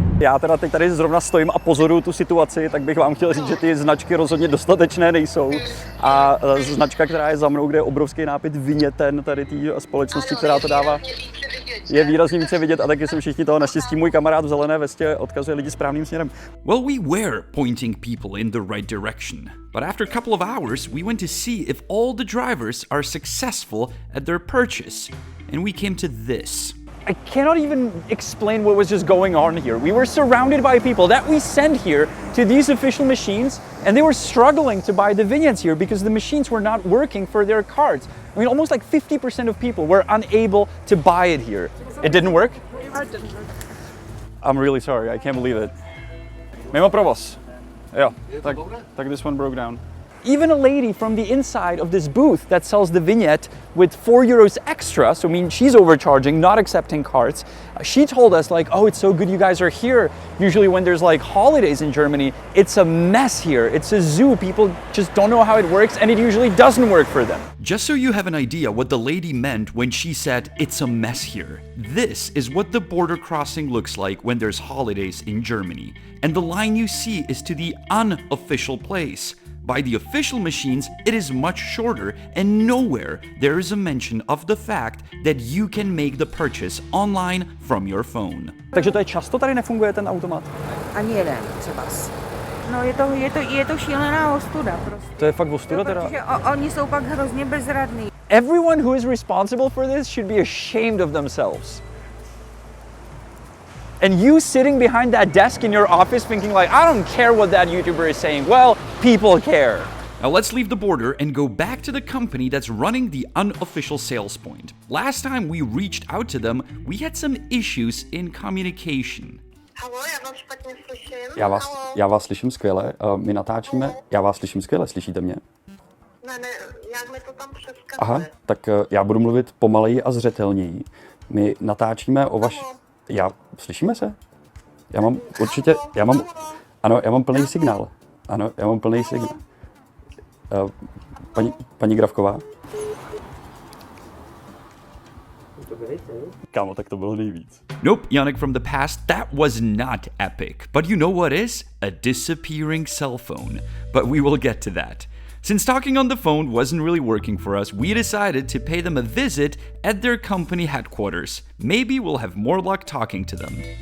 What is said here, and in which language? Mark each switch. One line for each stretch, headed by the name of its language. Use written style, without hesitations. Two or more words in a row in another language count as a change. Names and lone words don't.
Czech: Já teda teď tady zrovna stojím a pozoruju tu situaci, tak bych vám chtěl říct, že ty značky rozhodně dostatečné nejsou. A značka, která je za mnou, kde je obrovský nápis Vignette, tady té společnosti, která to dává. je výrazně více vidět a taky jsou všichni toho. Naštěstí můj kamarád v zelené vestě odkazuje lidi správným směrem.
English: Well, we were pointing people in the right direction, but after a couple of hours, we went to see if all the drivers are successful at their purchase, and we came to this. I cannot even explain what was just going on here. We were surrounded by people that we sent here to these official machines, and they were struggling to buy the vignettes here because the machines were not working for their cards. I mean, almost like 50% of people were unable to buy it here. It didn't work? It didn't work. I'm really sorry, I can't believe it.
Czech: Mimo provoz.
English: Yeah, tak this one broke down. Even a lady from the inside of this booth that sells the vignette with €4 extra, so I mean she's overcharging, not accepting cards, she told us like, oh, it's so good you guys are here. Usually when there's like holidays in Germany, it's a mess here. It's a zoo. People just don't know how it works and it usually doesn't work for them. Just so you have an idea what the lady meant when she said it's a mess here, this is what the border crossing looks like when there's holidays in Germany. And the line you see is to the unofficial place. By the official machines, it is much shorter, and nowhere there is a mention of the fact that you can make the purchase online from your phone.
Czech: Takže to je často tady nefunguje ten automat? Ani jeden třeba. No je to šílená ostuda prostě. To je fakt ostuda teda? Protože oni jsou pak hrozně bezradní.
English: Everyone who is responsible for this should be ashamed of themselves. And you sitting behind that desk in your office thinking like, I don't care what that YouTuber is saying. Well, people care. Now let's leave the border and go back to the company that's running the unofficial sales point. Last time we reached out to them, we had some issues in communication.
Czech: Halo, já vás špatně slyším. Já vás slyším skvěle, my natáčíme, já vás slyším skvěle, slyšíte mě? Ne, jak mi to tam přeskakuje. Aha, tak já budu mluvit pomaleji a zřetelněji. My natáčíme o slyšíme se? Já mám plný signál. Ano, já mám plný signál. Paní Gravková? Kámo, tak to bylo nejvíc.
English: Nope, Janek from the past, that was not epic. But you know what is? A disappearing cell phone. But we will get to that. Since talking on the phone wasn't really working for us, we decided to pay them a visit at their company headquarters. Maybe we'll have more luck talking to them.